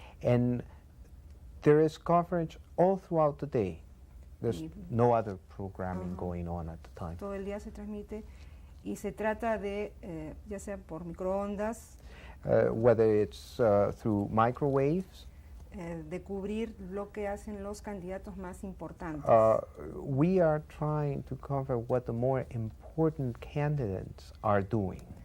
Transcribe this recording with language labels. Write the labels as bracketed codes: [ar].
[en] And there is coverage all throughout the day. There's Y- no other programming Ajá. going on at the time. [es] Todo el día se transmite y se trata de, ya sea por microondas, [en] Whether it's through microwaves, [es] de cubrir lo que hacen los candidatos más importantes. [en] We are trying to cover what the more important candidates are doing.